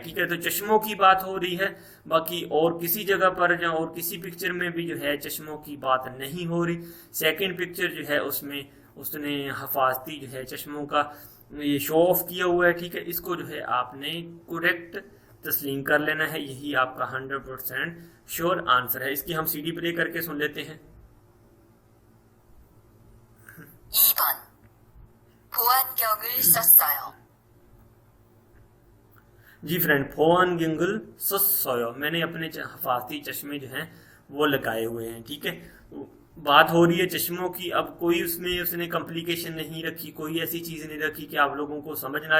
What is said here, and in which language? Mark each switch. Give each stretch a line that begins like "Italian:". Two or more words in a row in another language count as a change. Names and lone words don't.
Hindi: ठीक है, तो चश्मों की बात हो रही है, बाकी और किसी जगह पर या और किसी पिक्चर में भी जो है चश्मों की बात नहीं हो रही। सेकंड पिक्चर जो है उसमें उसने हिफाजती जो है चश्मों का ये शो ऑफ किया हुआ है। ठीक है, इसको जो है आपने करेक्ट तस्लीम कर लेना है, यही आपका 100% श्योर आंसर है। इसकी हम सीडी प्ले करके सुन लेते हैं।
Korean: 2번 보안경을 썼어요.
Hindi: जी फ्रेंड,
Korean: 보안경을 썼어요,
Hindi: मैंने अपने हिफाजती चश्मे जो हैं वो लगाए हुए हैं। ठीक है, बात हो रही है चश्मों की। अब कोई उसमें उसने कॉम्प्लिकेशन नहीं रखी, कोई ऐसी चीज नहीं रखी कि आप लोगों को समझ ना आए।